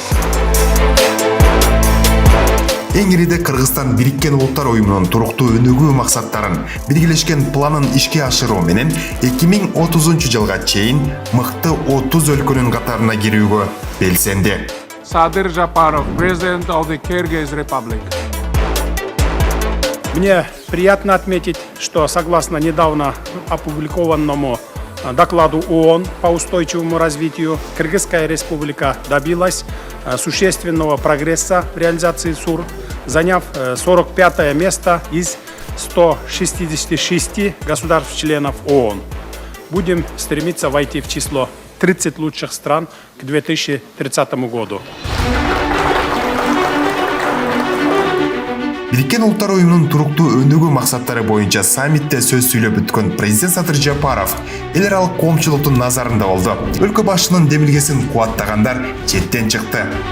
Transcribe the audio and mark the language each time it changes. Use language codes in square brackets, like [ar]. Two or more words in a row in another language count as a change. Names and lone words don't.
[ky] Эң ириде Кыргызстан Бириккен Улуттар Уюмунун туруктуу өнүгүү максаттарын биргелешкен планын ишке ашыруу менен 2030 жылга чейин мыкты 30 өлкөнүн катарына кирүүгө белсенди. [en] Садыр Жапаров, President of the Kyrgyz Republic. [ru] Мне приятно отметить, что согласно недавно опубликованному докладу ООН по устойчивому развитию, Кыргызская республика добилась существенного прогресса в реализации СУР, заняв 45-е место из 166 государств-членов ООН. Будем стремиться войти в число 30 лучших стран к 2030 году. [ky] Бириккен Улуттар Уюмунун туруктуу өнүгүү максаттары боюнча саммитте сөз сүйлөп өткөн президент Садыр Жапаров эл аралык коомчулуктун назарында болду. Өлкө башчынын демилгесин кубаттагандар четтен чыкты.